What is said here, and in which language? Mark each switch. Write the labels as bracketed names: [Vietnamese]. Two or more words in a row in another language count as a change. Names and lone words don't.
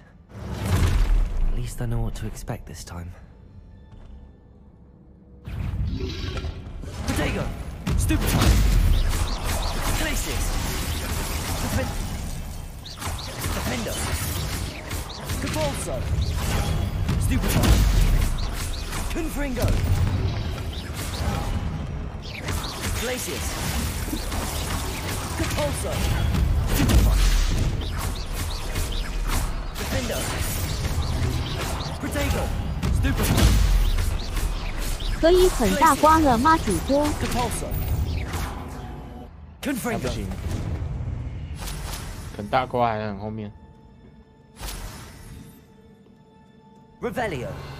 [English] At least I know what to expect this time. Protego! Stupefy! Glacius! Defender! Capolso! Stupefy! Confringo! Glacius! Capolso! Stupefy! Defender! Protego! Stupefy! [Chinese] 可以很大瓜了吗，主播？还不行，很大瓜还很后面。 [English] Revelio.